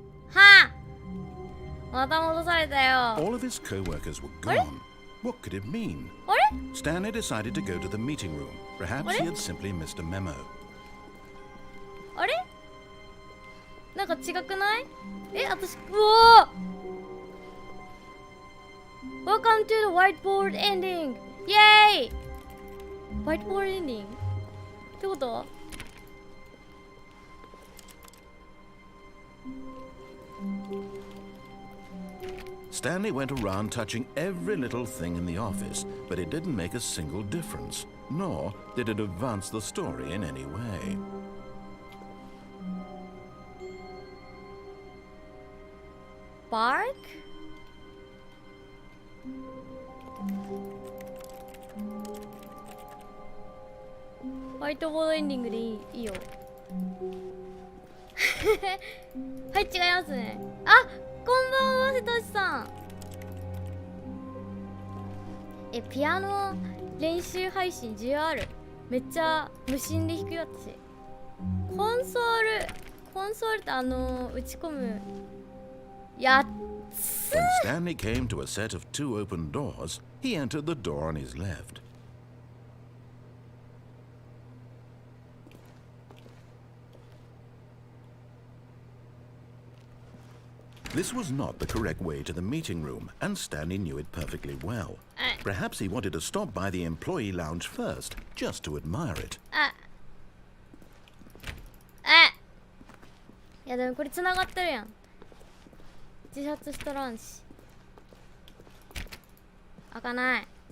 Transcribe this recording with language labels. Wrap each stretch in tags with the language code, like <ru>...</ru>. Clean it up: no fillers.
<ja>はあ。また戻されたよ。</ja> <en>All of his co-workers were gone. What could it mean?</en> <ja>あれ</ja> <en>Stanley decided to go to the meeting room. Perhaps he had simply missed a memo.</en> <ja>あれなんか違くないえ、私、うおー</ja> <en>Welcome to the Whiteboard Ending! イェーイ Whiteboard Ending?</en> <ja>ってこと</ja> <en>Stanley went around touching every little thing in the office, but it didn't make a single difference, nor did it advance the story in any way. Bark?</en> <ja>ホワイトボードエンディングでいいよ。はい、違いますね。あ、こんばんは、瀬戸内さん。ピアノ練習配信需要ある。めっちゃ無心で弾くよ、私。コンソールって打ち込むやつ。</ja> <en>When Stanley came to a set of 2 open doors, he entered the door on his left. This was not the correct way to the meeting room, and Stanley knew it perfectly well. Perhaps he wanted to stop by the employee lounge first, just to admire it.</en> <ja>いやでもこれ繋がってるやん。自殺しとらんし。開かない。</ja>